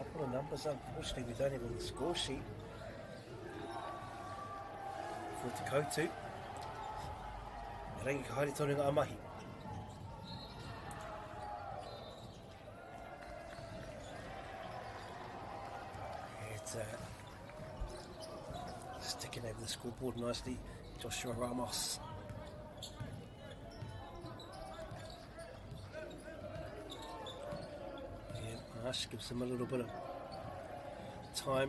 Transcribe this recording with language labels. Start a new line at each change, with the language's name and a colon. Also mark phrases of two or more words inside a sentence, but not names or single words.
English: numbers. Unfortunately, we don't have on the score sheet for Te Koutu.
Māori: Rangi ka haere tonu ngā mahi.
English: It's sticking over the scoreboard nicely. Joshua Ramos. Yeah, Ash gives him a little bit of time.